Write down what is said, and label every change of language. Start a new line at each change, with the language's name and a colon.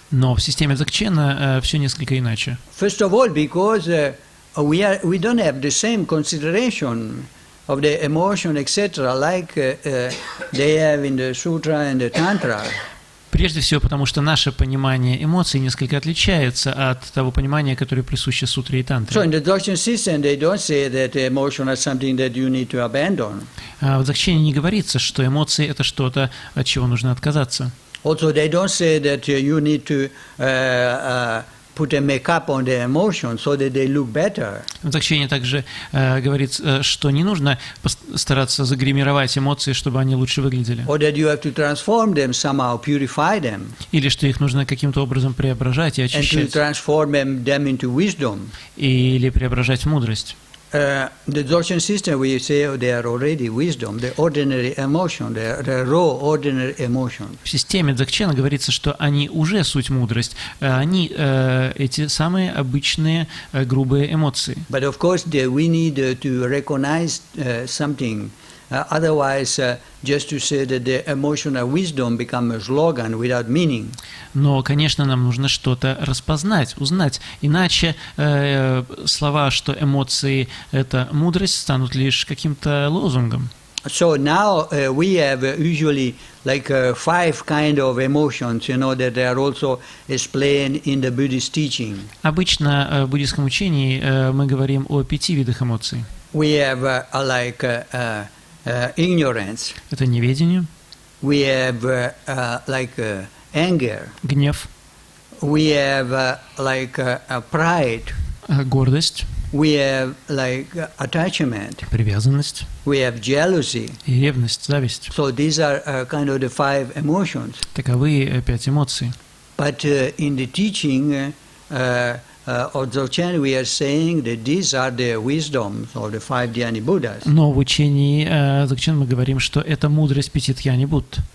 Russian: Но в системе Дзогчена все несколько иначе.
English: First of all, because we don't have the same consideration of the emotion, etc., like they have in the sutra and the tantra.
Russian: Прежде всего, потому что наше понимание эмоций несколько отличается от того понимания, которое присуще сутре и тантре.
English: So in the Dzogchen system, they don't say that emotion is something that you need to abandon.
Russian: В Дзогчене не говорится, что эмоции — это что-то, от чего нужно отказаться.
English: Also, they don't say that you need to put a makeup on the emotion so that they look better.
Russian: В Дзогчене также говорится, что не нужно стараться загримировать эмоции, чтобы они лучше выглядели.
English: Or that you have to transform them somehow, purify them,
Russian: Или что их нужно каким-то образом преображать и
English: and to
Russian: очищать.
English: transform them into wisdom.
Russian: Или преображать в мудрость.
English: The Dzogchen system, we say they are already wisdom, the ordinary emotion, the raw ordinary emotion.
Russian: В системе Дзогчена говорится, что они уже суть мудрость. Они эти самые обычные грубые эмоции.
English: But of course, we need to recognize something. Otherwise, just to say that the emotional wisdom becomes a slogan without meaning.
Russian: Но, конечно, нам нужно что-то распознать, узнать. Иначе слова, что эмоции — это мудрость, станут лишь каким-то лозунгом.
English: So now we have usually like 5 kind of emotions, that they are also explained in the Buddhist teaching.
Russian: Обычно в буддийском учении мы говорим о 5 видах эмоций.
English: We have ignorance.
Russian: Это неведение,
English: We have anger.
Russian: гнев,
English: We have pride.
Russian: гордость,
English: We have attachment.
Russian: привязанность
English: We have jealousy.
Russian: и ревность, зависть.
English: So these are kind of the 5 emotions.
Russian: Таковы 5 эмоций.
English: But in the teaching of Dzogchen, we are saying that these are the wisdoms of the 5 Dhyani Buddhas.
Russian: Но в учении Дзогчен мы говорим, что это мудрость 5 Дhyani Будд.